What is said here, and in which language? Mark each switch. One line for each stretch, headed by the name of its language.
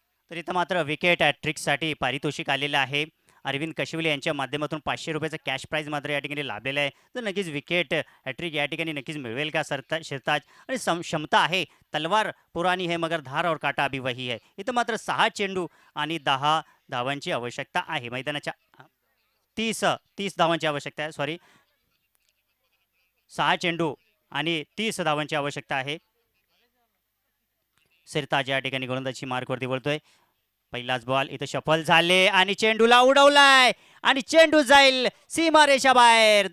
Marathi: तर इथं मात्र विकेट हॅट्रिकसाठी पारितोषिक आलेलं आहे. अरविंद कशिवले यांच्या माध्यमातून 500 रुपयाचं कॅश प्राइज मात्र या ठिकाणी लाभलेलं आहे. तर नक्कीच विकेट हॅट्रिक या ठिकाणी नक्कीच मिळवेल का शिरताज आणि क्षमता आहे.
Hindi: तलवार पुरानी है मगर धार और काटा अभी वही है.
Marathi: इथं मात्र 6 चेंडू आणि 10 धावांची आवश्यकता आहे. मैदानाच्या 30 धावांची आवश्यकता आहे. सॉरी, 6 चेंडू आणि 30 धावांची आवश्यकता आहे. सिरताज या ठिकाणी गोलंदाजी मार्कवरती वळतोय. पहिलाच बॉल इथं सफल झाले आणि चेंडूला उडवलाय आणि चेंडू जाईल सीमारेषा बाहेर.